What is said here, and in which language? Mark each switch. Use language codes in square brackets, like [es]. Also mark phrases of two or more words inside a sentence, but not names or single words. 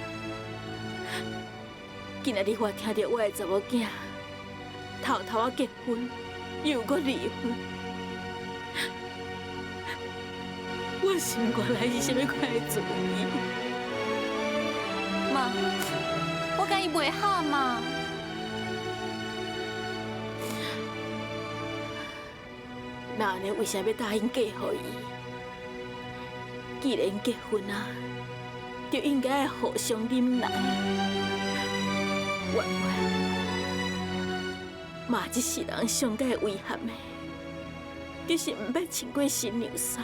[nan] 今仔日我听到我的查某囝偷偷啊结婚，又搁离婚，我心肝内是啥物款的滋味？妈，我甲伊袂好嘛。那安尼为啥要答应嫁予伊？既然结婚啊，就应该互相忍耐。婉婉，妈这世人上界遗憾的，就是唔捌穿过新娘衫。